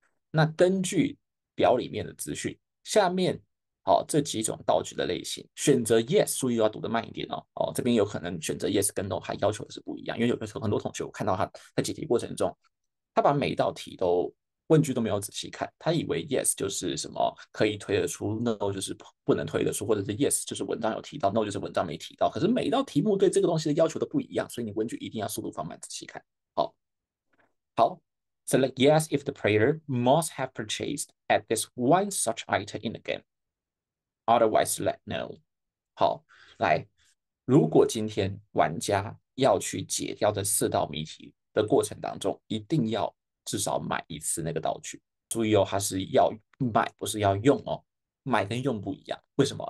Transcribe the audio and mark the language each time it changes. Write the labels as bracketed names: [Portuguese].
[Chinese] 那根据表里面的资讯，下面这几种道具的类型，选择 yes， 注意要读得慢一点这边有可能选择 yes 跟 no， 还要求的是不一样，因为有的时候很多同学我看到他在解题过程中，他把每一道题都问句都没有仔细看，他以为 yes 就是什么可以推得出 ，no 就是不能推得出，或者是 yes 就是文章有提到，no 就是文章没提到。可是每一道题目对这个东西的要求都不一样，所以你问句一定要速度放慢，仔细看。好， [English] select yes if the player must have purchased at least one such item in the game. Otherwise, select no. [Chinese] 好，来，如果今天玩家要去解掉这4道谜题的过程当中，一定要至少买一次那个道具。注意它是要买，不是要用买跟用不一样，为什么？